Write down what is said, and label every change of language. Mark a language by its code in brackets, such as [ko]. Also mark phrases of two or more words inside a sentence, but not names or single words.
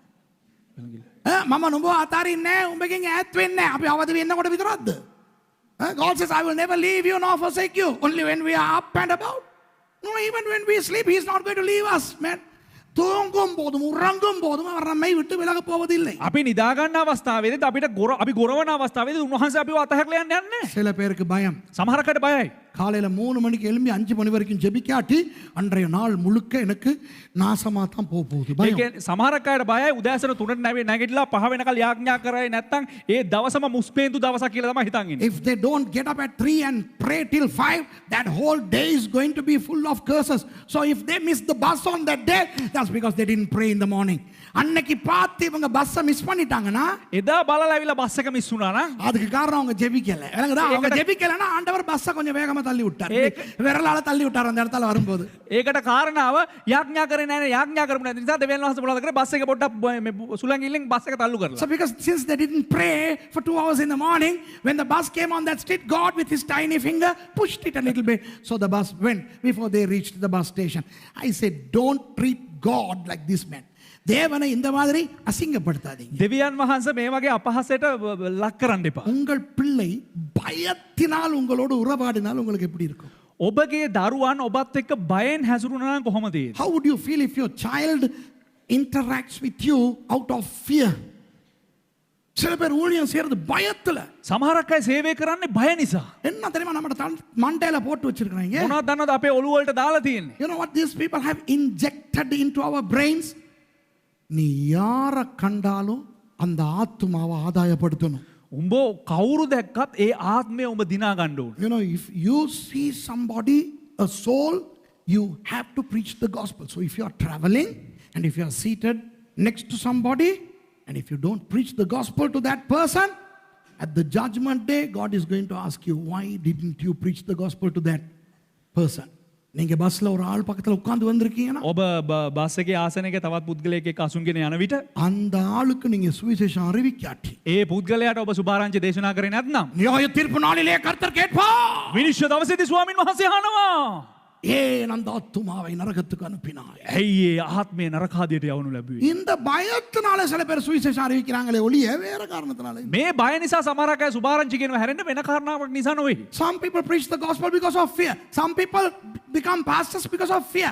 [si] මම නුඹව අතාරින්නේ නැහැ, උඹගෙන් ඈත් වෙන්නේ නැහැ. අපි අවදි වෙන්නකොට විතරක්ද? [en] God says, I will never leave you nor forsake you. Only when we are up and about. No, even when we sleep, He is not going to leave us, man. [ta] தூங்கும் போதும் உறங்கும் போதும் அவர் நம்மை விட்டு விலக போவதில்லை. [si] අපි නිදා ගන්න අවස්ථාවේදී අපි ගොරවන අවස්ථාවේදී උන්වහන්සේ අපිව අතහැරලා යන්නේ නැහැ. [ta] சில பேருக்கு பயம். [si] සමහරකට බයයි. [ta] காலையில 3 மணிக்கு எழும்பி 5 மணி வரைக்கும் ஜெபிக்காட்டி அன்றைய நாள் முழுக்க எனக்கு நாசமா தான் போகுது. [si] ඒ කියන්නේ සමහරක් අයට බයයි උදෑසන 3ට නැගිටලා 5 වෙනකල් යාඥා කරේ නැත්නම් ඒ දවසම මුස්පේන්තු දවසක් කියලා තමයි හිතන් ඉන්නේ. [en] If they don't get up at 3 and pray till 5, that whole day is going to be full of curses. So if they miss the bus on that day, that's because they didn't pray in the morning. [ta] அன்னைக்கு பார்த்து இவங்க பஸ்ஸை மிஸ் பண்ணிட்டாங்கன்னா, [si] එදා බලලා ඇවිල්ලා බස් එක මිස් වුණා නම් [ta] அதுக்கு காரணம் அவங்க ஜெபிக்கல. அவங்க ஜெபிக்கலனா ஆண்டவர் பஸ்ஸை கொஞ்சம் வேகமா தள்ளி விட்டார். விரலால தள்ளி விட்டார் அந்த இடத்துல வரும்போது. [si] ඒකට කාරණාව යාඥා කරේ නැහැ. යාඥා කරමු නැති නිසා දෙවියන් වහන්සේ මොනවද කරේ? බස් එක පොඩ්ඩක් සුලං ගිල්ලෙන් බස් එක තල්ලු කරලා. [en] So because since they didn't pray for 2 hours in the morning, when the bus came on that street, God with His tiny finger pushed it a little bit. So the bus went before they reached the bus station. I said, don't treat God like this man. [ta] தேவனை இந்த மாதிரி அசிங்கப்படுத்தாதீங்க. [si] දෙවියන් වහන්සේ මේ වගේ අපහසයට ලක් කරන්න එපා. [ta] உங்கள் பிள்ளை பயத்தினால் உங்களோடு உறவாடினால் உங்களுக்கு எப்படி இருக்கும்? [si] ඔබගේ දරුවන් ඔබත් එක්ක බයෙන් හැසිරුණා නම් කොහොමද? [en] How would you feel if your child interacts with you out of fear? [ta] சில பேர் ஊழியம் செய்யறது பயத்துல. [si] සමහරක් අය සේවය කරන්නේ බය නිසා. [ta] என்ன தெரியுமா நம்ம மண்டையில போட்டு வச்சிருக்காங்க? [si] මොනවද දන්නවද අපේ ඔළුව වලට දාලා තියෙන්නේ? [en] You know what these people have injected into our brains? [ta] நீ யார கண்டாலும் அந்த ஆத்துமாவை ஆதாயப்படுத்தணும். [si] උඹ කවුරු දැක්කත් ඒ ආත්මය උඹ දිනා ගන්න ඕන. [en] You know, if you see somebody, a soul, you have to preach the gospel. So if you are traveling and if you are seated next to somebody And if you don't preach the gospel to that person, at the judgment day, God is going to ask you, why didn't you preach the gospel to that person? [ta] நீங்க பஸ்ல ஒரு ஆள் பக்கத்துல உட்கார்ந்து வந்திருக்கீங்கன்னா [si] ඔබ බස් එකේ ආසනයක තවත් පුද්ගලයෙක් එක්ක අසුන්ගෙන යන විට [ta] அந்த ஆளுக்கு நீங்க சுவிசேஷம் அறிவிக்காட்டி [si] ඒ පුද්ගලයාට ඔබ සුභාරංචි දේශනා කරේ නැත්නම් [ta] நியாய தீர்ப்பு நாளிலே கர்த்தர் கேட்பார். [si] විනිශ්චය දවසේදී ස්වාමින් වහන්සේ අහනවා [ta] ஏன் அந்த ஆத்துமாவை நரகத்துக்கு அனுப்பினாய்? [si] ඇයි ඒ ආත්මය නරකාදියට යවනු ලැබුවේ? [ta] இந்த பயத்தினால சில பேர் சுவிசேஷம் அறிவிக்கிறாங்களே ஒழிய வேற காரணத்தினால இல்ல. [si] මේ බය නිසා සමහරක් අය සුභාරංචි කියනවා හැරෙන්න වෙන කාරණාවක් නිසා නොවේ. [en] Some people preach the gospel because of fear. Some people become pastors because of fear.